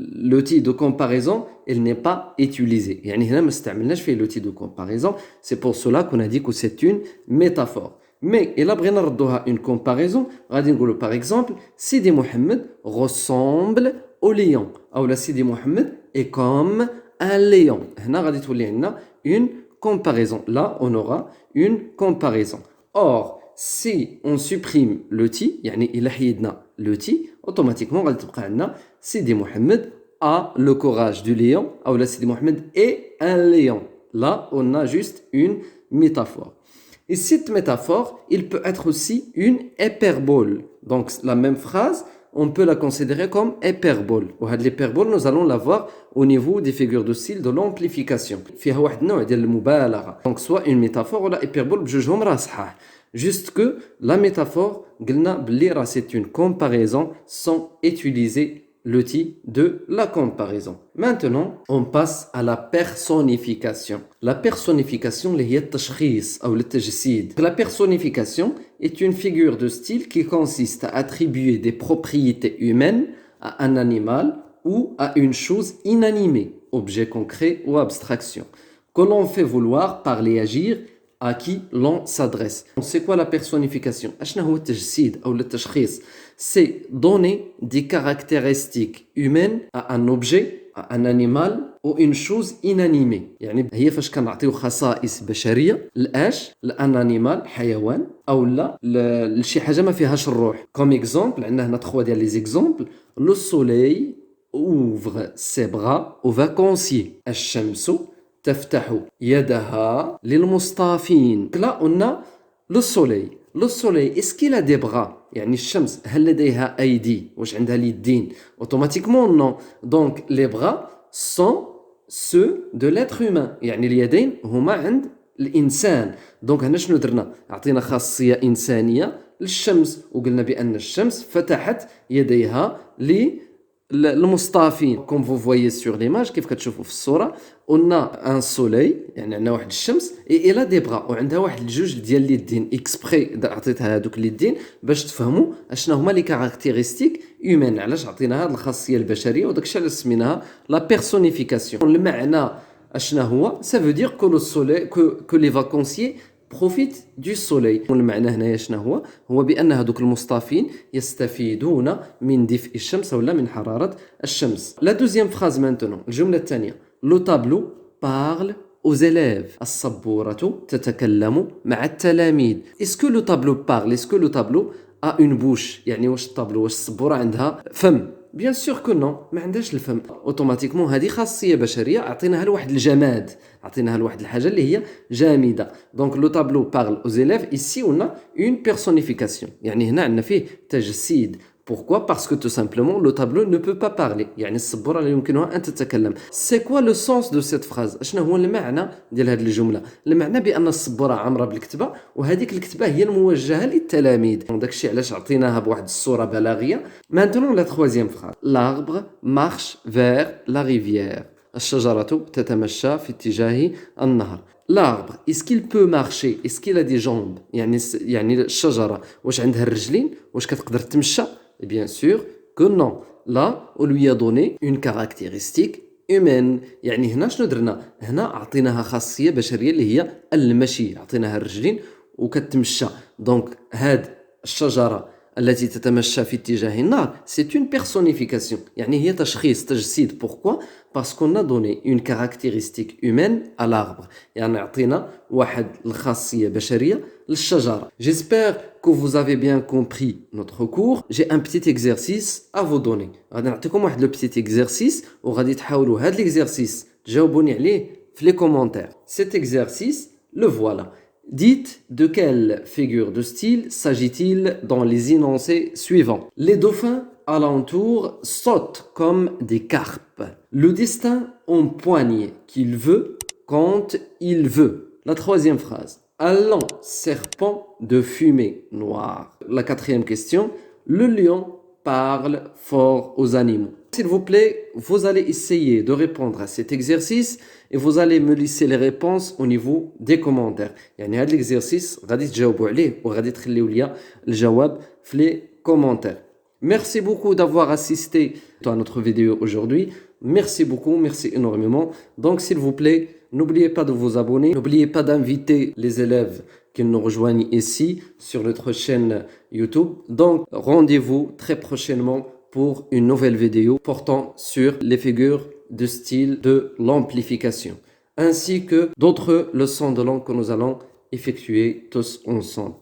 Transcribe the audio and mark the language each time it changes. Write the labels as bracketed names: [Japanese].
[French] L'outil de comparaison, il n'est pas utilisé. [Arabic] يعني هنا ما استعملناش فيه [French] l'outil de comparaison. C'est pour cela qu'on a dit que c'est une métaphore. Mais [Arabic] إلا بغينا نردوها [French] une comparaison, [Arabic] غادي نقولوا [French] par exemple Sidi Mohammed ressemble au lion. أو لا Sidi Mohammed est comme un lion. [Arabic] هنا غادي تولي عندنا une comparaison. [French] Là, on aura une comparaison. Or, si on supprime le ti, [Arabic] يعني إلا حيدنا [French] le ti, automatiquement [Arabic] غادي تبقى عندنا [French] Sidi Mohammed a le courage du lion أو لا Sidi Mohammed est un lion. Là, on a juste une métaphore. Et cette métaphore, il peut être aussi une hyperbole. Donc, la même phrase, on peut la considérer comme hyperbole. L'hyperbole, nous allons la voir au niveau des figures de style de l'amplification. [Arabic] فيها واحد النوع ديال المبالغة. [French] Donc, soit une métaphore ou la hyperbole, [Arabic] بجوجهم راه صحاح. [French] Juste que la métaphore, [Arabic] قلنا بلي راه [French] c'est une comparaison sans utiliser l'outil de la comparaison. Maintenant, on passe à la personnification. [Arabic] La personnification, اللي هي التشخيص أو التجسيد. [French] La personnification est une figure de style qui consiste à attribuer des propriétés humaines à un animal ou à une chose inanimée, objet concret ou abstraction, que l'on fait vouloir parler, agir, à qui l'on s'adresse. C'est quoi la personnification? [Arabic] أشنا هو التجسيد أو التشخيص? [French] C'est donner des caractéristiques humaines à un objet, à un animal ou une chose inanimée. [Arabic] يعني هي فاش كنعطيو خصائص بشرية لأش لأن animal حيوان أو لا لشي حاجة ما فيهاش الروح. Comme exemple, عندنا هنا 3 ديال les exemples. [French] Le soleil ouvre ses bras aux vacanciers. [Arabic] الشمس تفتح يدها للمصطافين. [French] Là, on a le soleil. Le soleil, est-ce qu'il a des bras? [Arabic] يعني الشمس هل لديها أيدي؟ واش عندها اليدين؟ [French] Automatiquement, non. Donc, les bras sont ceux de l'être humain. [Arabic] يعني اليدين هما عند الإنسان. Donc, هنا شنو درنا؟ أعطينا خاصية إنسانية للشمس وقلنا بأن الشمس فتحت يديها المصطافين. [French] Comme vous voyez sur l'image [Arabic] كيف كتشوفوا في الصورة [French] on a un soleil [Arabic] يعني عندنا واحد الشمس [French] et elle a des bras [Arabic] وعندها واحد الجوج ديال اليدين اكسبري عطيتها هذوك اليدين باش تفهموا اشنا هما لي كاركتيرستيك هيومان. علاش عطينا هذه الخاصية البشرية وداك الشيء اللي سميناها لا بيرسونيفيكاسيون. المعنى اشنا هو [French] ça veut dire que le soleil que les vacanciers profite du soleil. [Arabic] والمعنى هنايا شنو هو بأن هذوك المصطافين يستفيدون من دفء الشمس ولا من حرارة الشمس. [French] La deuxième phrase maintenant, [Arabic] الجملة الثانية. [French] Le tableau parle aux élèves. [Arabic] السبورة تتكلم مع التلاميذ. [French] Est-ce que le tableau parle? Est-ce que le tableau a une bouche؟ [Arabic] يعني واش الطابلو واش السبورة عندها فم؟ [French] Bien sûr que non. [Arabic] ما عندهاش الفهم. Automatiquement هذه خاصية بشرية أعطيناها لواحد الجماد. أعطيناها لواحد الحاجة اللي هي جامدة. [French] Donc le tableau parle aux élèves. Ici on a une personnification. [Arabic] يعني هنا عندنا فيه تجسيد. [French] Pourquoi? Parce que tout simplement le tableau ne peut pas parler. [Arabic] يعني السبورة لا يمكنها أن تتكلم. [French] C'est quoi le sens de cette phrase؟ [Arabic] شنو هو المعنى ديال هذه الجملة؟ المعنى بأن السبورة عامرة بالكتبة وهذيك الكتبة هي الموجهة للتلاميذ. داك الشيء علاش عطيناها بواحد الصورة بلاغية. [French] Maintenant la troisième phrase. L'arbre marche vers la rivière. [Arabic] الشجرة تتمشى في اتجاه النهر. [French] L'arbre, est-ce qu'il peut marcher? Est-ce qu'il a des jambes? [Arabic] يعني الشجرة واش عندها الرجلين؟ واش كتقدر تمشى؟ [French] Bien sûr que non. Là, on lui a donné une caractéristique humaine. [Arabic] يعني هنا شنو درنا؟ هنا عطيناها خاصية بشرية اللي هي المشي. عطيناها الرجلين وكتمشى. دونك هاد الشجرة التي تتمشى في اتجاه النهر [French] c'est une personnification. [Arabic] يعني هي تشخيص تجسيد. [French] Pourquoi? Parce qu'on a donné une caractéristique humaine à l'arbre. [Arabic] يعني عطينا واحد الخاصية بشرية للشجرة. [French] J'espère que vous avez bien compris notre cours. J'ai un petit exercice à vous donner. [Arabic] غادي نعطيكم واحد le petit exercice وغادي تحاولوا هاد l'exercice تجاوبوني عليه في les commentaires. [French] Cet exercice, le voilà. Dites de quelle figure de style s'agit-il dans les énoncés suivants. Les dauphins alentour sautent comme des carpes. Le destin empoigne qu'il veut quand il veut. La troisième phrase. Un long serpent de fumée noire. La quatrième question. Le lion parle fort aux animaux. S'il vous plaît, vous allez essayer de répondre à cet exercice et vous allez me laisser les réponses au niveau des commentaires. [Arabic] يعني هذا l'exercice غادي تجاوبوا عليه وغادي تخليوا لي الجواب في les commentaires. [French] Merci beaucoup d'avoir assisté à notre vidéo aujourd'hui. Merci beaucoup, merci énormément. Donc s'il vous plaît, n'oubliez pas de vous abonner, n'oubliez pas d'inviter les élèves qui nous rejoignent ici sur notre chaîne YouTube. Donc rendez-vous très prochainement pour une nouvelle vidéo portant sur les figures de style de l'amplification, ainsi que d'autres leçons de langue que nous allons effectuer tous ensemble.